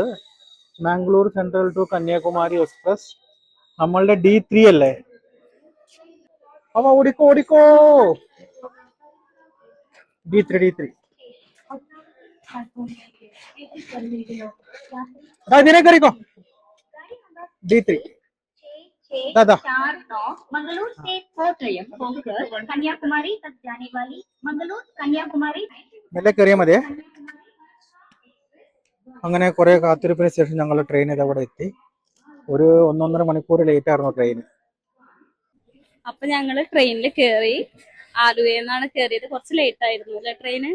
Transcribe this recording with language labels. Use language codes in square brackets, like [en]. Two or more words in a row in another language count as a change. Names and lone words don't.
[ml] മാംഗ്ലൂർ സെൻട്രൽ ടു കന്യാകുമാരി എക്സ്പ്രസ്. നമ്മളുടെ D3 അല്ലേ. അപ്പൊ ഓടിക്കോ. D3. ഇതിനെ കയറിക്കോ. [hi] D3 दादा मंगलूर से कोट्टयम होकर कन्याकुमारी तक जाने वाली मंगलूर कन्याकुमारी [ml] മെല്ലെ കയറിയാൽ മതിയേ. അങ്ങനെ കുറെ കാത്തിരിപ്പിന് ശേഷം ഞങ്ങൾ ട്രെയിൻ ഇതവിടെ എത്തി. ഒരു 1.5 മണിക്കൂർ ലേറ്റ് ആയിരുന്നു ട്രെയിൻ. അപ്പൊ ഞങ്ങള് ട്രെയിനിൽ കേറി. ആലുവയിൽ നിന്നാണ് കേറിയത്. കുറച്ച് ലേറ്റ് ആയിരുന്നു അല്ലെ ട്രെയിന്?